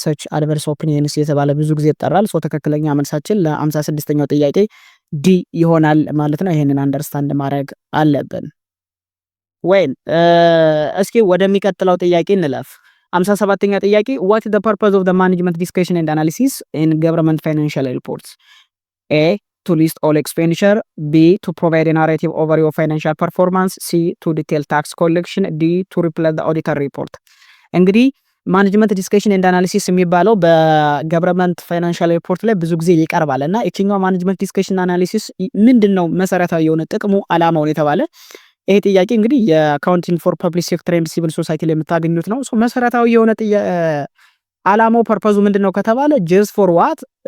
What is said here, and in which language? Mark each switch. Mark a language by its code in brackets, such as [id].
[am] ሰች አድቨርስ ኦፒኒየንስ የተባለ ብዙ ጊዜ ይጠራል። ሶ ትክክለኛ መልሳችን ለ56ኛው ጥያቄ ዲ ይሆናል ማለት ነው። ይሄንን አንደርስታንድ ማድረግ አለብን። ወይን እስኪ ወደሚቀጥለው ጥያቄ እንለፍ። 57ኛ ጥያቄ [en] what is the purpose of the management discussion and analysis in government financial reports? A to list all expenditure, B to provide a narrative overview of financial performance, C to detail tax collection, D to replace the auditor report. [am] እንግዲህ ማኔጅመንት ዲስከሽን ኤንድ አናሊሲስ የሚባለው በገቨርንመንት ፋይናንሻል ሪፖርት ላይ ብዙ ጊዜ ይቀርባል እና የትኛው ማኔጅመንት ዲስከሽን አናሊሲስ ምንድነው መሰረታዊ የሆነ ጥቅሙ አላማውን የተባለ ይሄ ጥያቄ እንግዲህ የአካውንቲንግ ፎር ፐብሊክ ሴክተር ኤንድ ሲቪል ሶሳይቲ ላይ የምታገኙት ነው። ሶ መሰረታዊ የሆነ አላማው ፐርፐዙ ምንድነው ከተባለ ጀስት ፎር ዋት